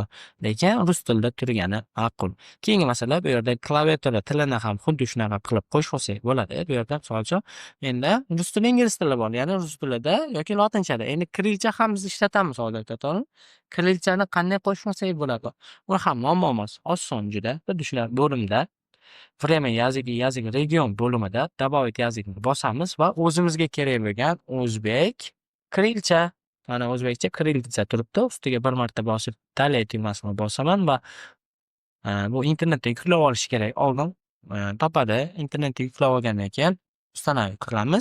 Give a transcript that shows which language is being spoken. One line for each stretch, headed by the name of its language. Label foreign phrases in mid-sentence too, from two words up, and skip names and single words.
Uzbek: Lekin rus tilida turgani ma'qul. Keyingi masala bu yerda klaviatura tilini ham xuddi shunaqa qilib qo'shib olsak bo'ladi. Bu yerda misol uchun endi rus tili, ingliz tili bor. Ya'ni rus tilida yoki lotinchada. Endi kirilcha ham biz ishlatamiz odatda, to'g'rimi? Kirilchani qanday qo'shib olsak bo'ladi? U ham muammo emas, oson juda. Xuddi shunaqa bo'limda
Russian: время язык
Uzbek: region bo'limida
Russian: добавить языкni
Uzbek: bosamiz va o'zimizga kerak bo'lgan o'zbek kirilcha, mana o'zbekcha kirilcha turibdi. Ustiga bir marta bosib dalya tugmasini bosaman va bu internetda yuklab olish kerak. Oldin topadi. Internetda yuklab olgandan keyin установить qilamiz.